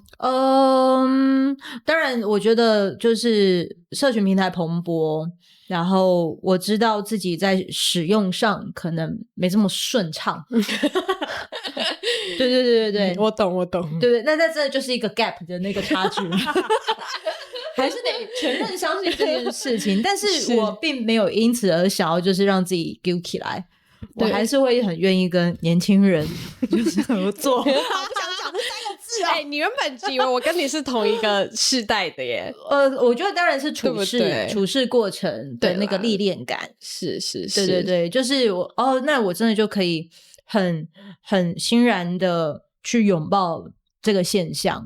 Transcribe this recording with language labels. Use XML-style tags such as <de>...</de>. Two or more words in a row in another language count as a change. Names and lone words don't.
<zh>當然我覺得就是社群平台蓬勃，然後我知道自己在使用上可能沒這麼順暢。對，我懂。對，那真的就是一個 gap 的那個差距。還是得承認相信這件事情。但是我並沒有因此而想要就是讓自己丟起來，我還是會很願意跟年輕人就是合作。不想講這3個字啊！你原本以為我跟你是同一個世代的耶？我覺得當然是處事過程的那個歷練感，是，對對對，就是那我真的就可以很欣然的去擁抱這個現象。</zh>